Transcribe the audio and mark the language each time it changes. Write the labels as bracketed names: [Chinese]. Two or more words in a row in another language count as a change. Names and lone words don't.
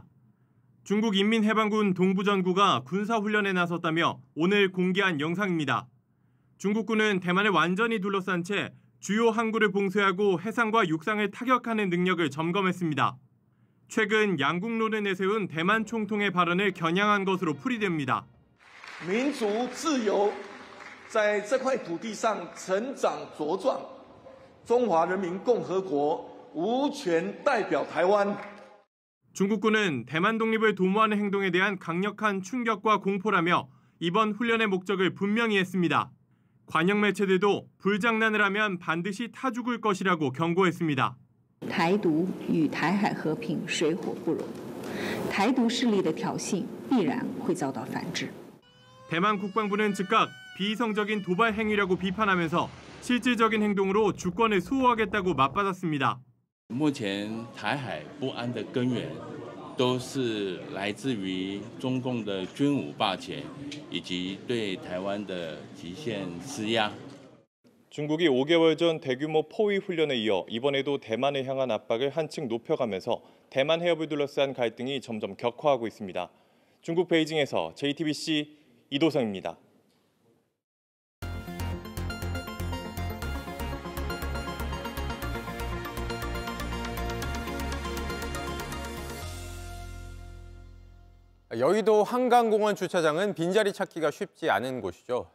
[Korean] 중국 인민해방군 동부전구가 군사훈련에 나섰다며 오늘 공개한 영상입니다. 중국군은 대만을 완전히 둘러싼 채 주요 항구를 봉쇄하고 해상과 육상을 타격하는 능력을 점검했습니다. 최근 양국론을 내세운 대만 총통의 발언을 겨냥한 것으로 풀이됩니다. [Chinese] 民族自由在这块土地上成长茁壮，中华人民共和国无权代表台湾。 [Korean] 중국군은 대만 독립을 도모하는 행동에 대한 강력한 충격과 공포라며 이번 훈련의 목적을 분명히 했습니다. 관영 매체들도 불장난을 하면 반드시 타 죽을 것이라고 경고했습니다. [Chinese] 台独与台海和平水火不容，台独势力的挑衅必然会遭到反制。 [Korean] 대만 국방부는 즉각 비이성적인 도발 행위라고 비판하면서 실질적인 행동으로 주권을 수호하겠다고 맞받았습니다. [Chinese] 目前台海不安的根源都是来自于中共的军武霸权以及对台湾的极限施压。 [Korean] 중국이 5개월 전 대규모 포위 훈련에 이어 이번에도 대만을 향한 압박을 한층 높여가면서 대만 해협을 둘러싼 갈등이 점점 격화하고 있습니다. 중국 베이징에서 JTBC 이도성입니다. 여의도 한강공원 주차장은 빈자리 찾기가 쉽지 않은 곳이죠.